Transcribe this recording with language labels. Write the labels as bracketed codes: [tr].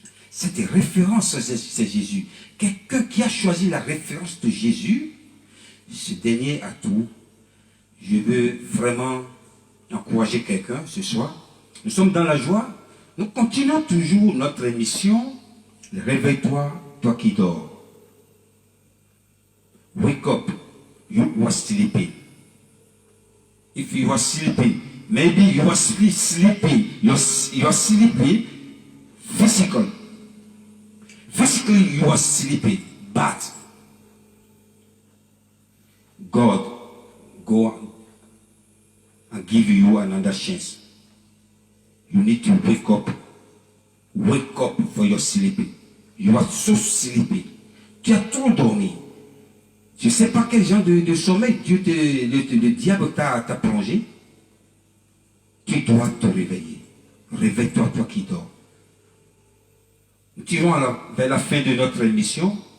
[fr] Cette référence, c'est Jésus. Quelqu'un qui a choisi la référence de Jésus, ce dernier a tout. Je veux vraiment encourager quelqu'un ce soir. Nous sommes dans la joie. Nous continuons toujours notre émission. Réveille-toi, toi qui dors. [en] Wake up, you are sleeping. If you are sleeping, maybe you are sleeping. You are sleeping physically. Physically you are sleeping, but God go and give you another chance. You need to wake up. Wake up for your sleeping. You are so sleepy. [fr] Tu as trop dormi. Je ne sais pas quel genre de sommeil le diable t'a plongé. Tu dois te réveiller. Réveille-toi, toi qui dors. Nous tirons vers la fin de notre émission.